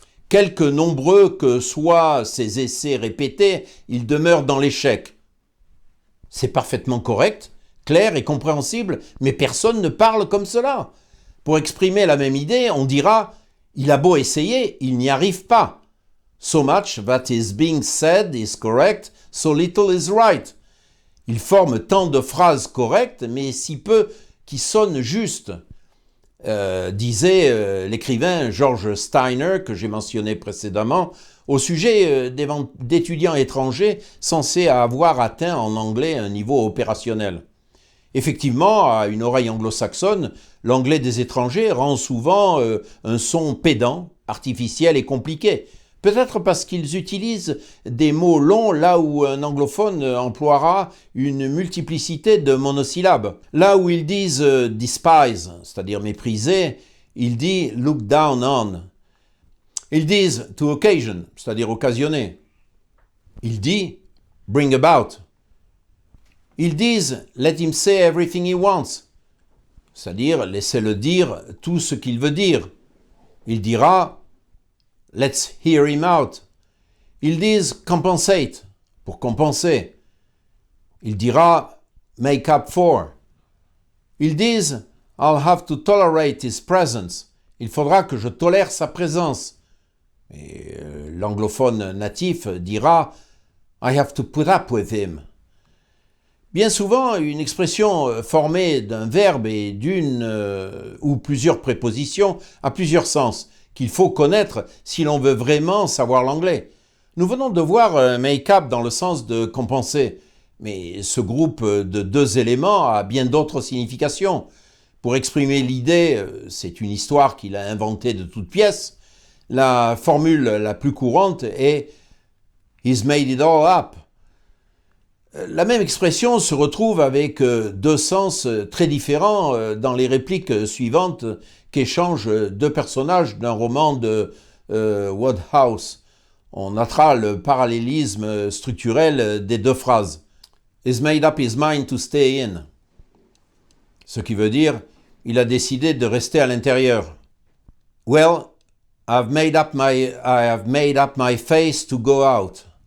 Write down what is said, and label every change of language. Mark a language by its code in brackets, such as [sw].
[fr] Quelque nombreux que soient ces essais répétés, ils demeurent dans l'échec. C'est parfaitement correct, clair et compréhensible, mais personne ne parle comme cela. Pour exprimer la même idée, on dira « il a beau essayer, il n'y arrive pas ». [en] So much that is being said is correct, so little is right. [fr] Il forme tant de phrases correctes, mais si peu qui sonnent justes. Disait l'écrivain George Steiner, que j'ai mentionné précédemment, au sujet d'étudiants étrangers censés avoir atteint en anglais un niveau opérationnel. Effectivement, à une oreille anglo-saxonne, l'anglais des étrangers rend souvent un son pédant, artificiel et compliqué. Peut-être parce qu'ils utilisent des mots longs là où un anglophone emploiera une multiplicité de monosyllabes. Là où ils disent despise, c'est-à-dire mépriser, il dit [en] look down on. [fr] Ils disent [en] to occasion, [fr] c'est-à-dire occasionner. Il dit [en] bring about. [fr] Ils disent [en] let him say everything he wants, [fr] c'est-à-dire laissez-le dire tout ce qu'il veut dire. Il dira [en] let's hear him out. [fr] Ils disent compensate, pour compenser. Il dira [en] make up for. [fr] Ils disent [en] I'll have to tolerate his presence. [fr] Il faudra que je tolère sa présence. Et l'anglophone natif dira [en] I have to put up with him. [fr] Bien souvent, une expression formée d'un verbe et d'une ou plusieurs prépositions a plusieurs sens qu'il faut connaître si l'on veut vraiment savoir l'anglais. Nous venons de voir make-up dans le sens de compenser, mais ce groupe de deux éléments a bien d'autres significations. Pour exprimer l'idée, c'est une histoire qu'il a inventée de toutes pièces. La formule la plus courante est « [en] He's made it all up ». [fr] La même expression se retrouve avec deux sens très différents dans les répliques suivantes qu'échangent deux personnages d'un roman de Wodehouse. On notera le parallélisme structurel des deux phrases. [en] He's made up his mind to stay in. [fr] Ce qui veut dire, il a décidé de rester à l'intérieur. [en] Well, I have made up my face to go out.